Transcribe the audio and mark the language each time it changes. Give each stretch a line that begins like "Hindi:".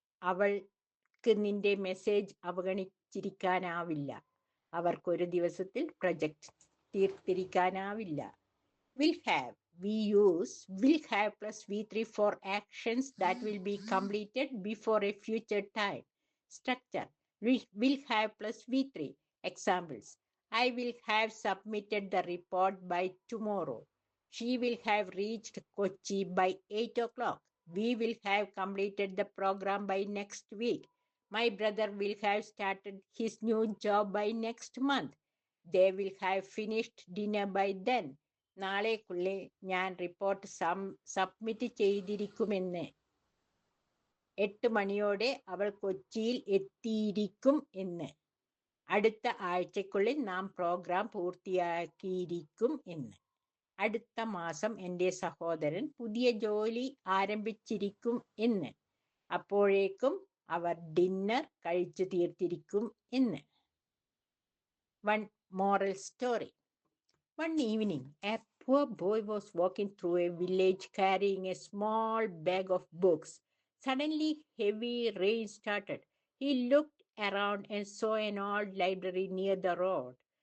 Malayalam: അവൾക്ക് നിന്റെ മെസ്സേജ് അവഗണിച്ചിരിക്കാനാവില്ല. അവർക്കൊരു ദിവസത്തിൽ project തീർത്തിരിക്കാനാവില്ല.
English: Will have. We use will have plus V3 for actions that will be completed before a future time. Structure: will have plus V3. Examples: I will have submitted the report by tomorrow. She will have reached Kochi by 8 o'clock. We will have completed the program by next week. My brother will have started his new job by next month. They will have finished dinner by then.
Malayalam: നാളേക്കുള്ളിൽ ഞാൻ report submit ചെയ്തിരിക്കുമെന്ന്. 8 മണിയോടെ അവൾ കൊച്ചിയിൽ എത്തിയിരിക്കും എന്ന്. അടുത്ത ആഴ്ചക്കുള്ളിൽ നാം programme പൂർത്തിയാക്കിയിരിക്കും എന്ന്. അടുത്ത മാസം എൻ്റെ സഹോദരൻ പുതിയ ജോലി ആരംഭിച്ചിരിക്കും എന്ന്. അപ്പോഴേക്കും അവർ ഡിന്നർ കഴിച്ചു തീർത്തിരിക്കും എന്ന്.
English: One moral story. One evening, a poor boy was walking through a village carrying a small bag of books. Suddenly, heavy rain started. He looked around and saw an old library near the road.